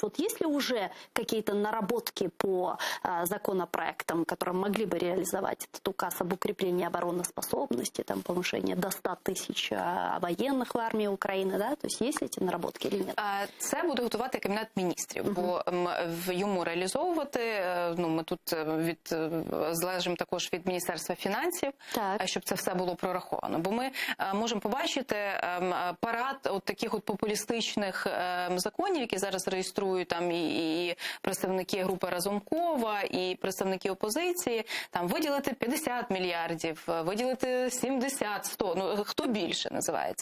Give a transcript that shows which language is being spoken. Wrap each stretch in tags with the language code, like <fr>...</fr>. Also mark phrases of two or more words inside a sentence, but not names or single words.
<ru>Вот есть ли уже какие-то наработки по законопроектам, которые могли бы реализовать этот указ об укреплении обороноспособности, повышение до 100</ru> <uk>тисяч воєнних в армії України,</uk> <ru>то есть есть ли ці наработки</ru> <uk>чи ні? Це буде готувати Кабінет міністрів, бо йому реалізовувати, ми тут залежимо також від Міністерства фінансів, щоб це все було прораховано. Бо ми можемо побачити парад таких популістичних законів, які зараз реєструють і представники групи Разумкова, і представники опозиції, виділити 50 мільярдів, виділити 70, 100, хто більше називається.</uk>